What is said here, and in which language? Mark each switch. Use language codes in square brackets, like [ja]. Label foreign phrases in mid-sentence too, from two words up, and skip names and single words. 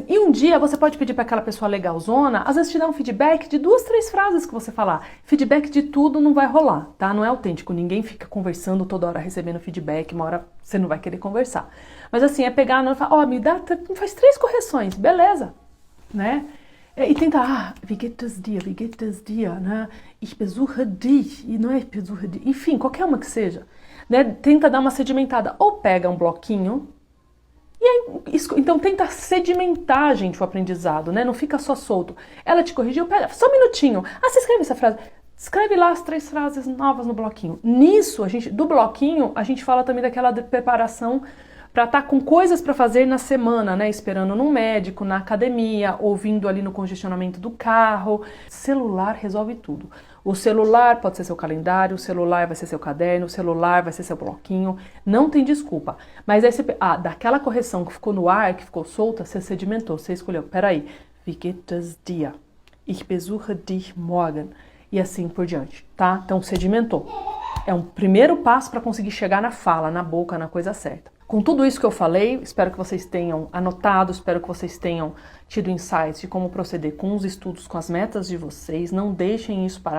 [pt] E um dia você pode pedir para aquela pessoa legalzona, às vezes te dar um feedback de 2, 3 frases que você falar. Feedback de tudo não vai rolar, tá? Não é autêntico, ninguém fica conversando toda hora recebendo feedback, uma hora você não vai querer conversar. Mas assim, é pegar e falar, me faz 3 correções, beleza, né? E tenta, [de] wie geht es dir, né? Ich besuche dich, [pt] e não é [de] ich besuche dich, [pt] enfim, qualquer uma que seja, né? Tenta dar uma sedimentada, ou pega um bloquinho, e aí, então tenta sedimentar, gente, o aprendizado, né? Não fica só solto. Ela te corrigiu, pera, só um minutinho. Você escreve essa frase. Escreve lá as 3 frases novas no bloquinho. Nisso, do bloquinho, a gente fala também daquela preparação para estar com coisas para fazer na semana, né? Esperando num médico, na academia, ouvindo ali no congestionamento do carro. Celular resolve tudo. O celular pode ser seu calendário, o celular vai ser seu caderno, o celular vai ser seu bloquinho. Não tem desculpa. Mas aí você... daquela correção que ficou no ar, que ficou solta, você sedimentou, você escolheu. Peraí. [de] Wie geht es dir? Ich besuche dich morgen. [pt] E assim por diante, tá? Então sedimentou. É um primeiro passo para conseguir chegar na fala, na boca, na coisa certa. Com tudo isso que eu falei, espero que vocês tenham anotado, espero que vocês tenham tido insights de como proceder com os estudos, com as metas de vocês. Não deixem isso para...